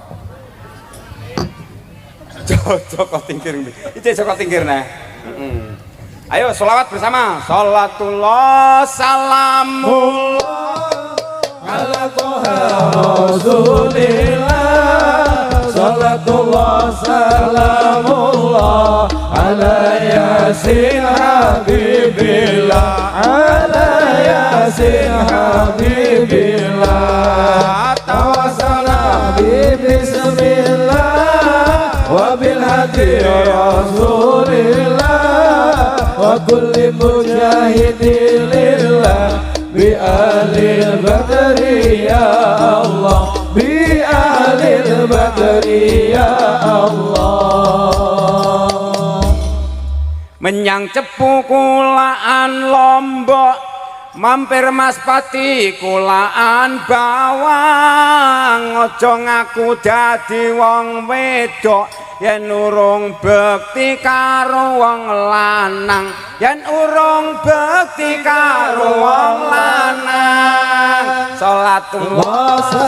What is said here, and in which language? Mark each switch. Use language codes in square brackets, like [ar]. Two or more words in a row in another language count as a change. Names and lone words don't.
[jv] Joko tingkir iki Joko tingkir nah ayo sholawat bersama [ar] صلاة الله سلام الله على طه رسول الله صلاة الله سلام الله على يس حبيب الله على يس ala yasin حبيب الله توسل ببسم الله وبالهادي رسول الله وكل مجاهد لله بأهل البدر يا الله بأهل البدر يا Allah bi ahlil badri ya [jv] Allah menyang cepu kulaan Lombok mampir Mas Pati kulaan Bawang aja ngaku dadi wong wedok yen urung bekti karo wong lanang yen urung bekti karo wong lanang salatullah